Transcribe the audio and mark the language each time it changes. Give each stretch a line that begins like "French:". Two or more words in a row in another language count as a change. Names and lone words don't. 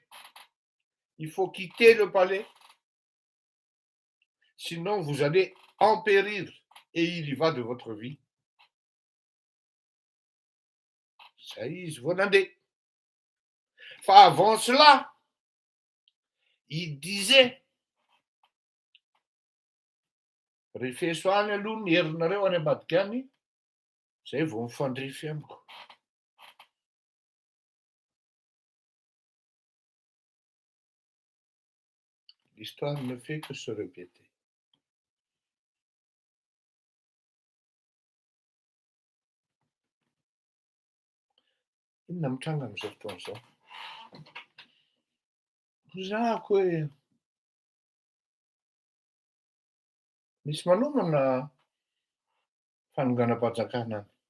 French: Il faut quitter le palais, sinon vous allez en périr, et il y va de votre vie. Saïs Vonandé. Enfin, avant cela, il disait,
Malagasy: Rifesoane aloha ny herinareo any ambadika any, zay vao mifandrify amiko.
French: L'histoire ne fait que se répéter.
Malagasy: Inona mitranga amin'izao fotoana izao? Hozahako hoe misy manomana fanonganam-panjakana.